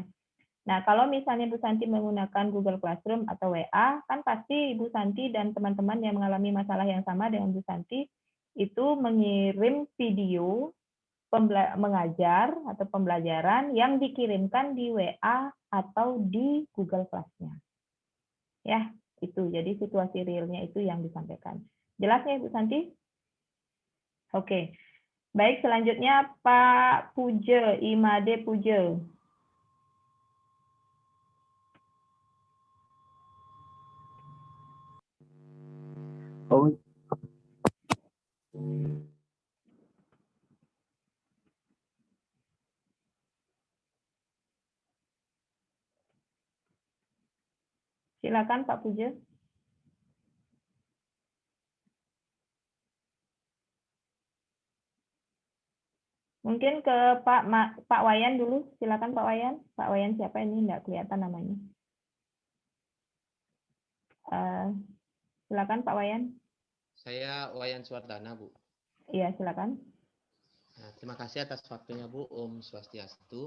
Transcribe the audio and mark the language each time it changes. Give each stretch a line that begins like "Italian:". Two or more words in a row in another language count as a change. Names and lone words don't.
Indonesian: Nah, kalau misalnya Bu Santi menggunakan Google Classroom atau WA, kan pasti Bu Santi dan teman-teman yang mengalami masalah yang sama dengan Bu Santi itu mengirim video mengajar atau pembelajaran yang dikirimkan di WA atau di Google Class-nya. Ya, itu. Jadi situasi realnya itu yang disampaikan. Jelas ya, Bu Santi? Oke. Baik, selanjutnya Pak Puja, Imade Puja. Oh. Silakan Pak Puja. Mungkin ke Pak Wayan dulu. Silakan Pak Wayan. Pak Wayan siapa ini? Nggak kelihatan namanya. Silakan Pak Wayan. Saya Wayan Suwardana, Bu. Iya, silakan. Nah, terima kasih atas waktunya, Bu.
Balinese: Om Swastiastu.